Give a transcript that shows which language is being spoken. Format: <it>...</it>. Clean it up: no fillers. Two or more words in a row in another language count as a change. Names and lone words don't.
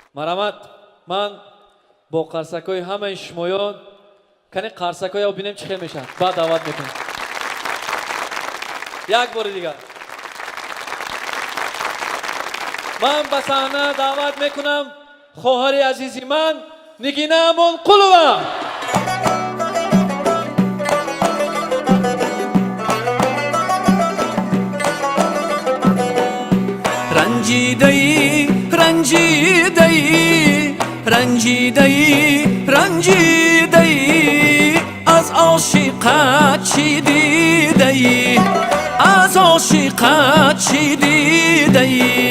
<tg>марҳамат, ман бо қарсакҳои ҳамаи шумоён кане қарсакҳояро бинем чӣ хел мешавад. Баъд даъват мекунем. як бори дигар ман ба саҳна даъват мекунам хоҳари азизи ман Нигина Амонқулова.</tg> <fa>رنجیده‌ای رنجیده‌ای رنجیده‌ای رنجیده‌ای از عاشقت چی دیده‌ای از عاشقت چی دیده‌ای</fa>